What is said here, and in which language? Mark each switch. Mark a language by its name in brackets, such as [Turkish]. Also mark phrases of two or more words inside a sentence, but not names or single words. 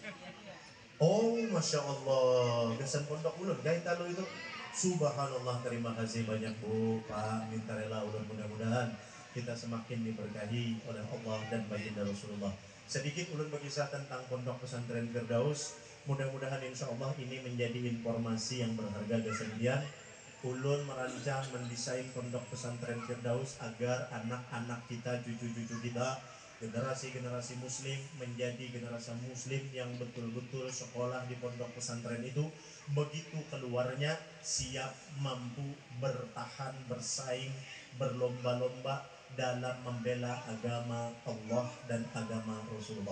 [Banjar] Oh, [Arabic] ما شاء الله, [Banjar] gasan pondok ulun, gaya Intalu itu. Subhanallah, terima kasih banyak Bu, Pak, minta rela ulun, mudah-mudahan kita semakin diberkahi oleh Allah dan baginda Rasulullah. Sedikit ulun berkisah tentang pondok pesantren Firdaus. Mudah-mudahan [Arabic] إن شاء الله [Banjar] ini menjadi informasi yang berharga kesedihan. Ulun merancang mendesain pondok pesantren Firdaus agar anak-anak kita, cucu-cucu kita, generasi-generasi muslim menjadi generasi muslim yang betul-betul sekolah di pondok pesantren itu, begitu keluarnya siap, mampu bertahan, bersaing, berlomba-lomba dalam membela agama Allah dan agama Rasulullah.